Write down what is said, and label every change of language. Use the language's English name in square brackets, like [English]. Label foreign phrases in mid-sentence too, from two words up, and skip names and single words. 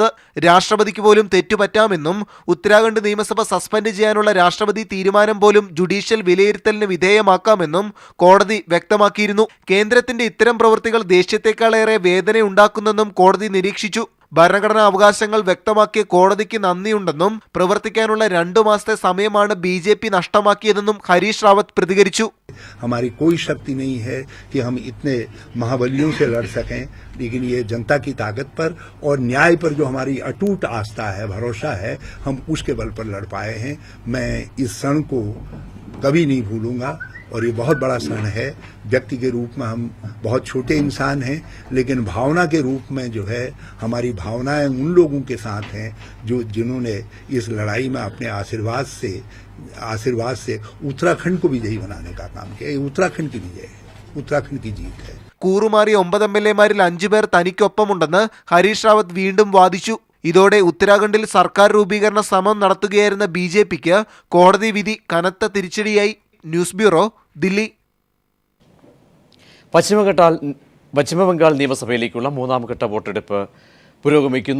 [Malayalam] രാഷ്ട്രപതിക്ക് പോലും തെറ്റുപറ്റാമെന്നും ഉത്തരാഖണ്ഡ് നിയമസഭ സസ്പെൻഡ് ചെയ്യാനുള്ള രാഷ്ട്രപതി തീരുമാനം പോലും ജുഡീഷ്യൽ വിലയിരുത്തലിന് വിധേയമാക്കാമെന്നും കോടതി വ്യക്തമാക്കിയിരുന്നു. കേന്ദ്രത്തിന്റെ ഇത്തരം പ്രവൃത്തികൾ ദേഷ്യത്തെക്കാളേറെ വേദനയുണ്ടാക്കുന്നെന്നും കോടതി നിരീക്ഷിച്ചു. ഭരണഘടനാ അവകാശങ്ങൾ വ്യക്തമാക്കിയ കോടതിക്ക് നന്ദിയുണ്ടെന്നും പ്രവർത്തിക്കാനുള്ള 2 മാസത്തെ സമയമാണ് BJP നഷ്ടമാക്കിയതെന്നും ഹരീഷ് റാവത്ത് പ്രതികരിച്ചു. [Hindi] हमारी कोई शक्ति नहीं है कि हम इतने महाबलियों से लड़ सकें, लेकिन ये जनता की ताकत पर और न्याय पर जो हमारी अटूट आस्था है, भरोसा है, हम उसके बल पर लड़ पाए हैं. मैं इस क्षण को कभी नहीं भूलूंगा और ये बहुत बड़ा क्षण है। व्यक्ति के रूप में हम बहुत छोटे इंसान हैं, लेकिन भावना के रूप में जो है हमारी भावनाएं उन लोगों के साथ हैं जिन्होंने इस लड़ाई में अपने आशीर्वाद से उत्तराखंड को विजयी बनाने का काम किया। ये उत्तराखंड की विजय है, उत्तराखंड की जीत है। [Malayalam] കൂറുമാറിയ 9 MLA-മാരിൽ 5 പേർ തനിക്കൊപ്പമുണ്ടെന്ന് ഹരീഷ് റാവത്ത് വീണ്ടും വാദിച്ചു. ഇതോടെ ഉത്തരാഖണ്ഡിൽ സർക്കാർ രൂപീകരണ ശ്രമം നടത്തുകയായിരുന്ന BJPക്ക് കോടതി വിധി കനത്ത തിരിച്ചടിയായി. ന്യൂസ് ബ്യൂറോ, ദില്ലി. പശ്ചിമബംഗാൾ നിയമസഭയിലേക്കുള്ള 3ാം ഘട്ട വോട്ടെടുപ്പ് പുരോഗമിക്കുന്നു.